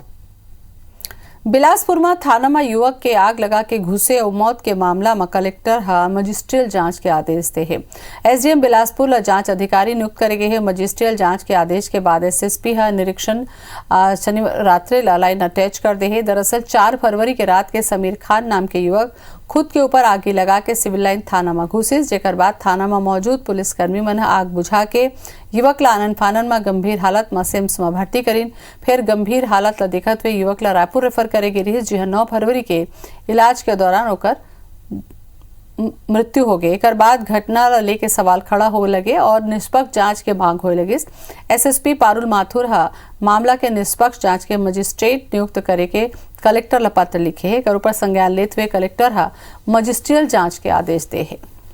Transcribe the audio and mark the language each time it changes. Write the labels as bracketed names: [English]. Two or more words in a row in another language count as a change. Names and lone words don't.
[Chhattisgarhi] बिलासपुर में थाना में युवक के आग लगा के घुसे और मौत के मामला में कलेक्टर मजिस्ट्रियल जांच के आदेश दे है। एसडीएम बिलासपुर ला जांच अधिकारी नियुक्त करे गए हैं। मजिस्ट्रियल जांच के आदेश के बाद एसएसपी निरीक्षण शनिवार रात्रि लाइन अटैच कर दे है। दरअसल 4 फरवरी के रात के समीर खान नाम के युवक खुद के ऊपर आगी लगा के सिविल लाइन थाना में घुसिस, जेकर बाद थाना में मौजूद पुलिसकर्मी मन आग बुझा के युवक ला आनन फानन में गंभीर हालत में सिम्स में भर्ती करीन। फिर गंभीर हालत ला देखत हुए युवक ला रायपुर रेफर करे गे रही, जी 9 फरवरी के इलाज के दौरान ओकर मृत्यु हो गई। एक बाद घटना लेके सवाल खड़ा हो लगे और निष्पक्ष जांच के मांग हो लगी। एसएसपी पारुल माथुर मामला के निष्पक्ष जांच के मजिस्ट्रेट नियुक्त करे के कलेक्टर ला पत्र लिखे है। ऊपर संज्ञान लेते हुए कलेक्टर मजिस्ट्रियल जांच के आदेश दे है।